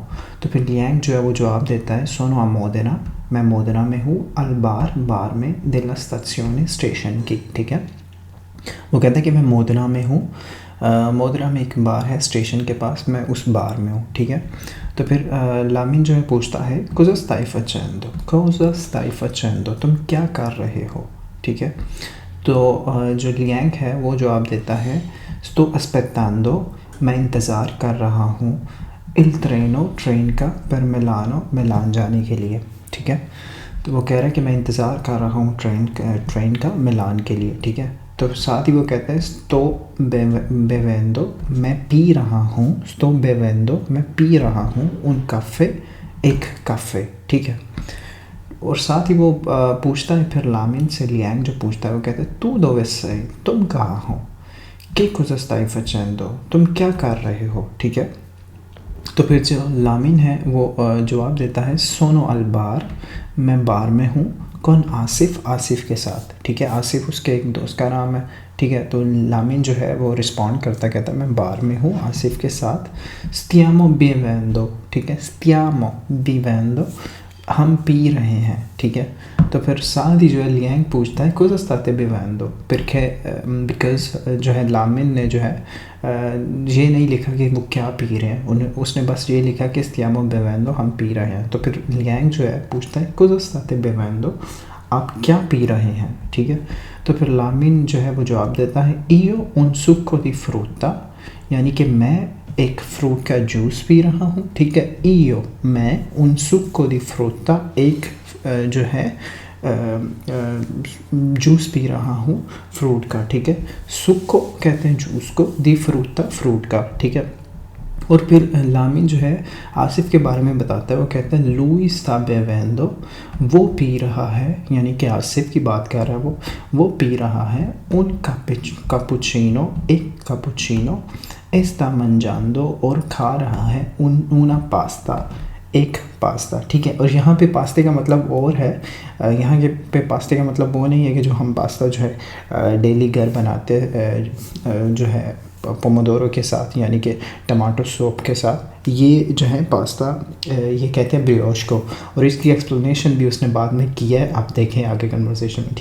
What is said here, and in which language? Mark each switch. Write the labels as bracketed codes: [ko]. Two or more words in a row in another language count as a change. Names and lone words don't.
[hi] तो फिर लियांग जो है वो जवाब देता है [it] sono a Modena, [hi] मैं मोदेना में हूँ, [it] al bar [hi] में [it] della stazione [hi] स्टेशन की। ठीक है, वो कहता है कि मैं मोदना में हूँ, मोदना में एक बार है स्टेशन के पास, मैं उस बार में हूँ। ठीक है, तो फिर लामिन जो है पूछता है [it] cosa stai facendo, cosa stai facendo, [hi] तुम क्या कर रहे हो। ठीक है, तो जो लियांग है वो जवाब देता है [it] sto aspettando, [hi] मैं इंतज़ार कर रहा हूँ, [it] il treno [hi] ट्रेन का, [it] per Milano [hi] मिलान जाने के लिए। ठीक है, तो वो कह रहा है कि मैं इंतज़ार कर रहा हूँ ट्रेन का मिलान के लिए। ठीक है, तो साथ ही वो कहता है [it] sto bevendo, [hi] मैं पी रहा हूँ, [it] sto bevendo [hi] मैं पी रहा हूँ, [it] un caffè [hi] एक काफ़े। ठीक है, और साथ ही वो पूछता है फिर लामिन से, लियांग जो पूछता है वो कहता है [it] tu dove sei, [hi] तुम कहाँ हो, [it] che cosa stai facendo, [hi] तुम क्या कर रहे हो। ठीक है, तो फिर जो लामिन है वो जवाब देता है [it] sono al bar, [hi] मैं बार में हूँ, [it] con Asif, [hi] आसिफ के साथ। ठीक है, आसिफ उसके एक दोस्त का नाम है। ठीक है, तो लामिन जो है वो रिस्पॉन्ड करता कहता है मैं बार में हूँ आसिफ के साथ, [it] stiamo bevendo. [hi] ठीक है, [it] stiamo bevendo [hi] हम पी रहे हैं। ठीक है, तो फिर साथ ही जो है लियांग पूछता है [it] cosa state bevendo, [hi] बिकॉज जो है लामिन ने जो है ये नहीं लिखा कि वो क्या पी रहे हैं, उसने बस ये लिखा कि [it] stiamo bevendo [hi] हम पी रहे हैं। तो फिर लियांग जो है पूछता है [it] cosa state bevendo, [hi] आप क्या पी रहे हैं। ठीक है, तो फिर लामिन जो है वो जवाब देता है [it] io un succo di frutta, [hi] यानी कि मैं एक फ्रूट का जूस पी रहा हूँ। ठीक है, io मैं [it] un succo di frutta [hi] एक जो है जूस पी रहा हूँ फ्रूट का। ठीक है, सुक्को कहते हैं जूस को, [it] di frutta [hi] फ्रूट का। ठीक है, और फिर लामिन जो है आसिफ के बारे में बताता है, वो कहता है [it] lui sta bevendo, [hi] वो पी रहा है, यानी कि आसिफ की बात कर रहा है वो पी रहा है, [it] un cappuccino [hi] एक कैपुचिनो, [it] sta mangiando [hi] और खा रहा है [it] una pasta [hi] एक पास्ता। ठीक है, और यहाँ पे पास्ते का मतलब और है, यहाँ के पे पास्ते का मतलब वो नहीं है कि जो हम पास्ता जो है डेली घर बनाते हैं जो है पोमोडोरो के साथ, यानी कि [en] tomato soup [hi] के साथ, ये जो है पास्ता ये कहते हैं ब्रियोश को, और इसकी एक्सप्लेनेशन भी उसने बाद में किया है, आप देखें आगे कन्वर्सेशन में।